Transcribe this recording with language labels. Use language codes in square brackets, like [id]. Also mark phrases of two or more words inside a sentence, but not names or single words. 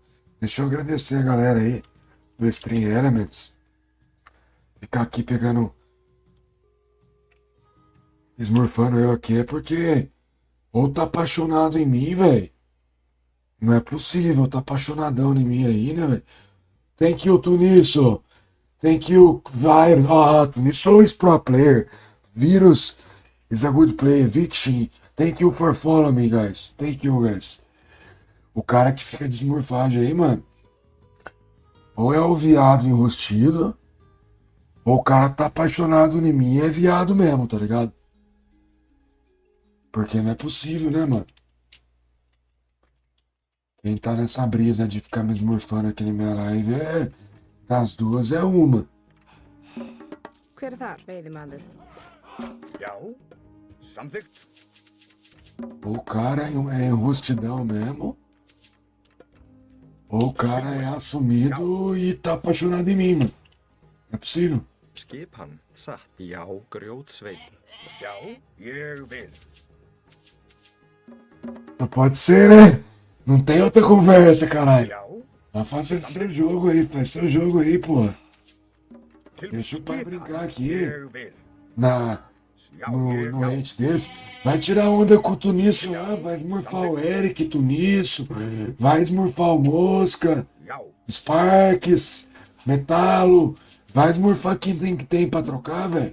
[pt] Deixa eu agradecer a galera aí do Stream Elements. Ficar aqui pegando. Esmurfando eu aqui é porque. Ou tá apaixonado em mim, velho. Não é possível, tá apaixonadão em mim aí, né, velho? [en] Thank you, Tunisso. Thank you, Virus. Tunisso is pro player. Virus is a good player. Viction. Thank you for following me, guys. Thank you, guys. [pt] O cara que fica de esmurfagem aí, mano. Ou é o viado enrustido, ou o cara tá apaixonado em mim e é viado mesmo, tá ligado? Porque não é possível, né, mano? Quem tá nessa brisa de ficar me esmurfando aqui na minha live das duas é uma. [is] Hver þar, veiðimaður? Já, samþykkt. [pt] Ou o cara é enrustidão mesmo, ou o cara é assumido e tá apaixonado em mim, mano. Não é possível. [is] Skipan, satt, já, grjótsveinn. Já, ég vil. [pt] Não pode ser, né? Não tem outra conversa, caralho. Vai fazer seu jogo aí, faz seu jogo aí, porra. Deixa o pai brincar aqui. No rente deles. Vai tirar onda com o Tunisso lá, vai esmurfar o Eric, Tunisso, vai esmurfar o Mosca, Sparks, Metalo, vai esmurfar quem tem pra trocar, velho.